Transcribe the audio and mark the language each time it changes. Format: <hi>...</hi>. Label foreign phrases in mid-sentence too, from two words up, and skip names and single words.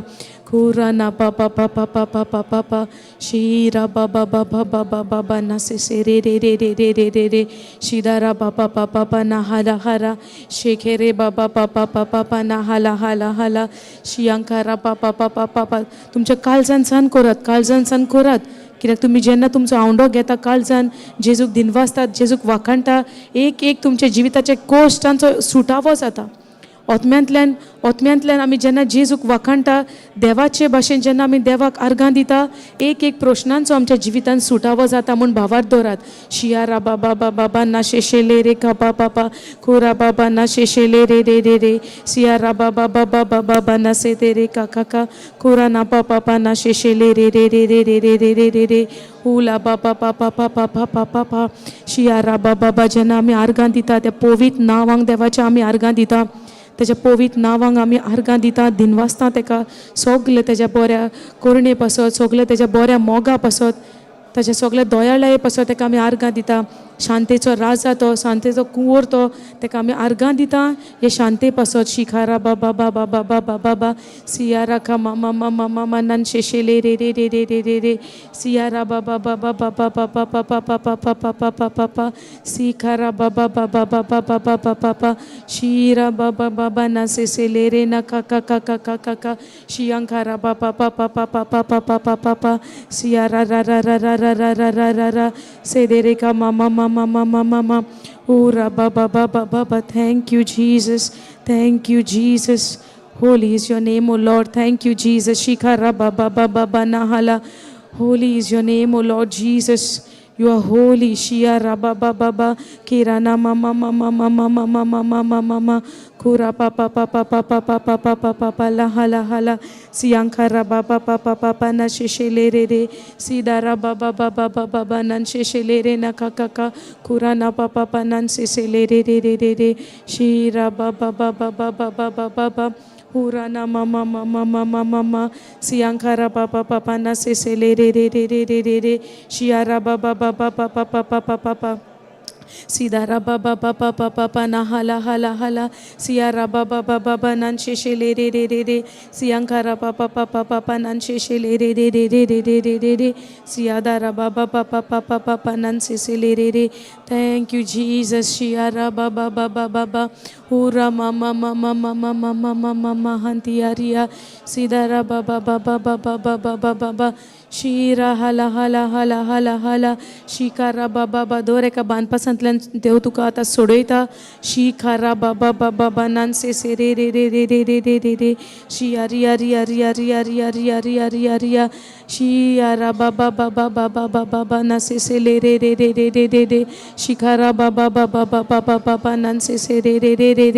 <kok>कुराना पापा पापा पापा पापा पा शीरा बाबा बाबा बाबा बाबा ना से रे रे रे रे रे रे रे रे शिदारा बाबा पापा पा ना हाला हाला शेखेरे बाबा पापा पापा पा ना हाला हाला हाला शियांकारा पापा पापा पापा तुमच्या काळजान सान करात कित्याक तुमी जेन्ना तुमचो आवंडो घेता काळजान जेजूक दिनवासतात, जेजूक वाखाणटा, एक एक तुमच्या जिविताचे कोश्टांचो सुटावो जाता. ओतम्यांतल्यान आमी जेन्ना जेजूक वाखाणटा, देवाचे भाशेन जेन्ना आमी देवाक आर्गां दिता, एक एक प्रश्नांचो आमच्या जिवितान सुटावो जाता म्हूण भावार दवरात. शियारा बाबा बाबा बाबा ना शेशेले रे कापा पापा कोरा बाबा ना शेशेले रे रे रे रे सियारा बाबा बाबा बाबा बाबा ना से ते रे काका का कोरा ना पापा पा ना शेशेले रे रे रे रे रे रे रे रे रे रे उला बाबा पापा पापा पापा पापा शियारा बाबा बाबा जेन्ना आमी आर्गां दिता त्या पवित्र नांवांक देवाच्या आमी आर्गां दिता, तेज्या पवित्र नांवांक आमी आर्गां दिता, दिनवासता तेका सगले तेज्या बऱ्या करुणे पासत, सगले तेज्या बऱ्या मोगा पासत, ताच्या सगळ्या दोयाळाये पासत तेका आमी आर्गां दिता. शांतेचो राजा तो, शांतेचो कुंवर तो, तेका आमी आर्गां दिता हे शांते पासत. शिखारा बाबा बाबा बाबा बाबा बा सियारा खा मामा मामा मामा नान शेशेले रे रे रे रे रे रे रे सियारा बाबा बाबा बाबा बाबा पापा पापा पापा पापा पापा सिखारा बाबा बाबा बाबा बाबा पापा पा शीरा बाबा बाबा ना शेशेले रे ना काका काका काका का शियांखारा बाबा पापा पापा पापा पापा पापा सियारा रा रा रा रा रा रा रा रा रा रा सेदेरे का मामा mama mama mama ora baba baba baba.</kok> <en>Thank you Jesus, thank you Jesus, holy is your name, O Lord. Thank you Jesus. Shikara baba baba bana hala, holy is your name, O Lord Jesus, you are holy. Shia raba baba baba kirana mama mama mama mama mama mama kura papa papa papa papa papa papa la hala hala siyankara baba papa papa na sheshele re re sidara baba baba baba nan sheshele re na kaka kura na papa papa nan sheshele re re re re re shira baba baba baba baba baba Urana mama mama mama mama siyankara papa papa na sheshele re re re re re re shiara baba baba papa papa papa Sidara baba baba baba na hala hala hala siara baba baba nan sheshele re re re re siyankara baba baba baba nan sheshele re re re re re re re re siadara baba baba baba baba nan sheshele re re. Thank you Jesus. Shiara baba baba baba ura mama mama mama mama mama hantiaria sidara baba baba baba baba baba Shira hala hala hala hala hala शिकारा बाबा बा</en> <kok>दोर एका बानपासांतल्यान देव तुका आतां सोडयता. शिखारा बाबा बाबा बानान से रे रे रे रे रे रे रे रे रे शिया रिया रिया रिया रिया रिया रिया रिया रिया रिया शियारा बाबा बाबा बाबा बाबा बाना से ले रे रे रे रे रे रे रे शिखारा बाबा बाबा बाबा बाबा बानान से रे रे रे रे</kok>